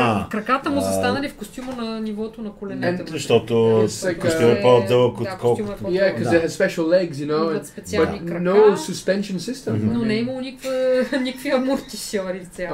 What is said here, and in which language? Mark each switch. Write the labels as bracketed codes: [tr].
[bg] Краката му застанали в костюма на нивото на коленете. Защото костюм е по-дълъг отколкото. [en] Yeah, because they have special legs, you know, but no suspension system. [bg] Но не е имало никакви амортисьори в цялата.